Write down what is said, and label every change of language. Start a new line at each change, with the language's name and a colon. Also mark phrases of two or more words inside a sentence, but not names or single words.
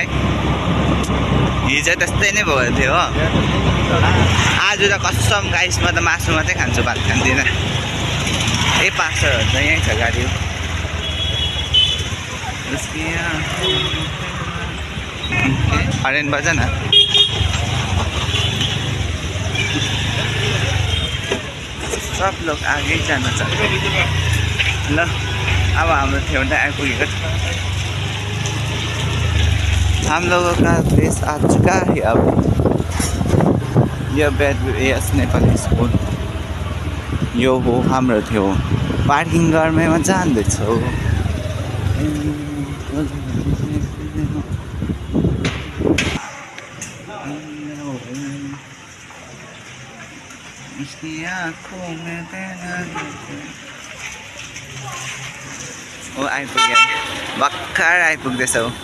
Nepali: हिजो त्यस्तै नै भएको थियो हो। आज त कसम गाइस म त मासु मात्रै खान्छु भात खान्दिनँ। ए पास्टरहरू त यहीँ छ गाडी हो।
Hindi: हरेन बजा न सब लोग आगे जाना चाहते।
Nepali: ल अब हाम्रो ठेउटा आइपुगेको छ।
Hindi: हम लोगों का देश आ चुका है अब।
Nepali: यो यस नेपाली स्कुल यो हो हाम्रो थियो। पार्किङ गर्नेमा जाँदैछौँ। ओ आइपुग्यो भर्खर आइपुग्दैछौ।